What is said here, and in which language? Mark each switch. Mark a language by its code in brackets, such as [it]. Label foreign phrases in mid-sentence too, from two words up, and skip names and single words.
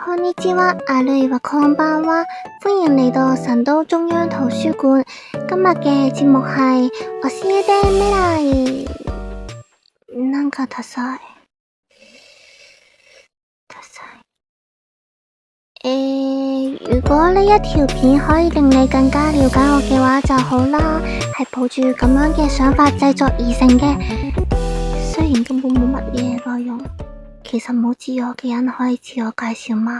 [ja] にちは、あるいはこんばんは。 [yue] 歡迎嚟到神都中央圖書館。今日嘅節目係教えて未來。 [ja] なんかダサい。 [yue] 如果呢一條片可以令你更加了解我嘅話就好啦，係抱住咁樣嘅想法製作而成嘅。雖然根本冇乜嘢內容，其實冇自我嘅人可以自我介紹嗎？